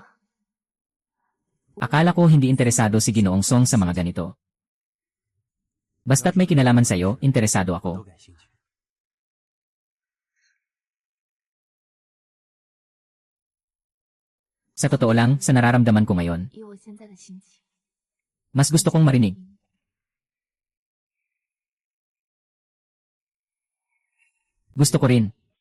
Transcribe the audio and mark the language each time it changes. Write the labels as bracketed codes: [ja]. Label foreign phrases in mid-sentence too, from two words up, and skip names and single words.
[tl] Akala ko hindi interesado si Ginoong Song sa mga ganito. Basta't may kinalaman sa'yo, interesado ako. Sa totoo lang, sa nararamdaman ko ngayon, [zh] 以我现在的心情， [tl] mas gusto kong marinig. Gusto ko rin.